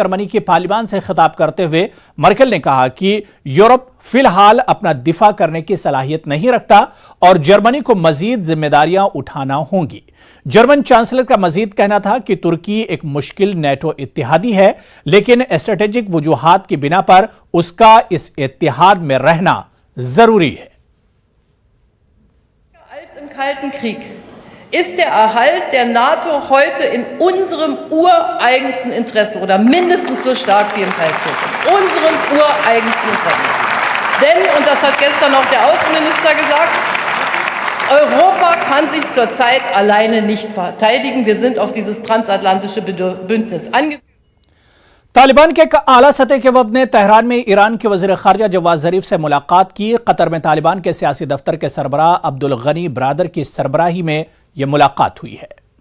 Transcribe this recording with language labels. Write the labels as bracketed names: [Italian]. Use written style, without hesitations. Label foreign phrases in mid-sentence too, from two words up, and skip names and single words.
[Urdu] جرمنی کی پارلیمان سے خطاب کرتے ہوئے مرکل نے کہا کہ یورپ فی الحال اپنا دفاع کرنے کی صلاحیت نہیں رکھتا اور جرمنی کو مزید ذمہ داریاں اٹھانا ہوں گی. جرمن چانسلر کا مزید کہنا تھا کہ ترکی ایک مشکل نیٹو اتحادی ہے، لیکن اسٹریٹیجک وجوہات کی بنا پر اس کا اس اتحاد میں رہنا ضروری ہے. [German] Als im Kalten Krieg ist der Erhalt der NATO heute in unserem ureigensten Interesse oder mindestens so stark wie im Kalten Krieg. In unserem ureigensten Interesse. Denn, und das hat gestern auch der Außenminister gesagt, Europa kann sich zurzeit alleine nicht verteidigen. Wir sind auf dieses transatlantische Bündnis angewiesen. [Urdu] طالبان کے ایک اعلیٰ سطح کے وفد نے تہران میں ایران کے وزیر خارجہ جواد ظریف سے ملاقات کی. قطر میں طالبان کے سیاسی دفتر کے سربراہ عبدالغنی برادر کی سربراہی میں یہ ملاقات ہوئی ہے.